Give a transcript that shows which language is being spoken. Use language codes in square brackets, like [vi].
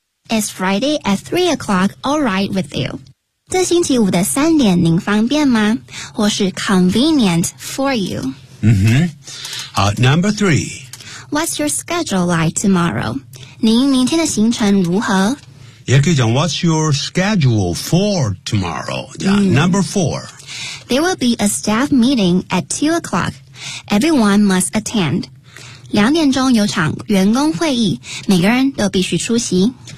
[en] Is Friday at 3 o'clock all right with you? [zh] 这星期五的三点您方便吗？或是 [en] convenient for you? Number three. What's your schedule like tomorrow? [zh] 您明天的行程如何？也可以讲 [en] What's your schedule for tomorrow? Number four. There will be a staff meeting at 2 o'clock. Everyone must attend. [zh] 两点钟有场员工会议，每个人都必须出席。